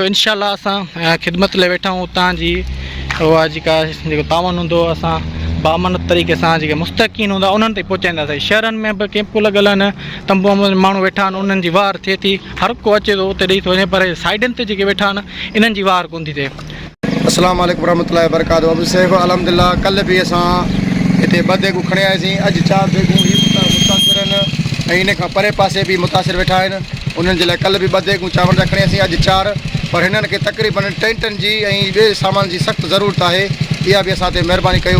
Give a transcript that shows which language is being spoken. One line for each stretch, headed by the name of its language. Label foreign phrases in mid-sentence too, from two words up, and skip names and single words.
Sindhi: इनशाला असां ख़िदमत लाइ वेठा आहियूं। तव्हांजी उहा जेको तावन हूंदो असां बामनत तरीक़े सां जेके मुस्तक़ीन हूंदा उन्हनि ते पहुचाईंदासीं। शहरनि में बि कैंपूं लॻल आहिनि, तंबू माण्हू वेठा आहिनि, उन्हनि जी वार थिए थी, हर को अचे थो उते ॾेई थो वञे, पर साइडनि ते जेके वेठा आहिनि इन्हनि जी वार कोन थी थिए।
Arabic: السلام عليكم ورحمة الله وبركاته.
Sindhi: अबू सैफ़ अल्हम्दुलिल्लाह कल्ह बि असां हिते 2 देगूं खणी आयासीं। अॼु 4 देगूं ही मुतासिर आहिनि ऐं इन खां परे पासे बि मुतासिर वेठा आहिनि। उन्हनि जे लाइ कल्ह बि 2 देगूं चांवर जा खणी आयासीं, अॼु 4। पर हिननि खे तक़रीबन टेंटनि जी ऐं ॿिए सामान जी सख़्तु ज़रूरत आहे। इहा बि असां ते महिरबानी कयो।